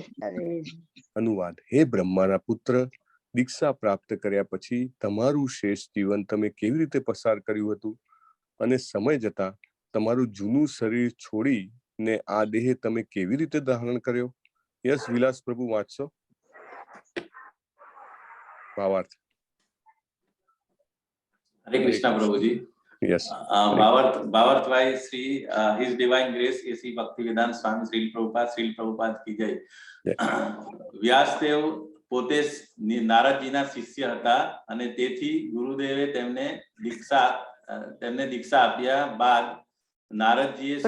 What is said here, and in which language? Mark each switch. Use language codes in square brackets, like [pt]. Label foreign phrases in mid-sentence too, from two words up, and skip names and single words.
[gu] અનુવાદ: હે બ્રહ્માના પુત્ર, દીક્ષા પ્રાપ્ત કર્યા પછી તમારું શેષ જીવન તમે કેવી રીતે પસાર કર્યું હતું અને સમય જતા તમારું જૂનું શરીર છોડીને આ દેહ તમે કેવી રીતે ધારણ કર્યો? યસ વિલાસ પ્રભુ વાંચશો? ભાવાર્થ. [hi] Hare Krishna Prabhuji. [gu] યસ. [en] Bhavarth by Sri His Divine Grace A.C. [hi] Bhaktivedanta Swami Srila Prabhupada ki jai. [gu] વ્યાસદેવ પોતે નારદજીના શિષ્ય હતા અને તેથી ગુરુદેવે તેમને દીક્ષા આપ્યા બાદ નારદજીએ શું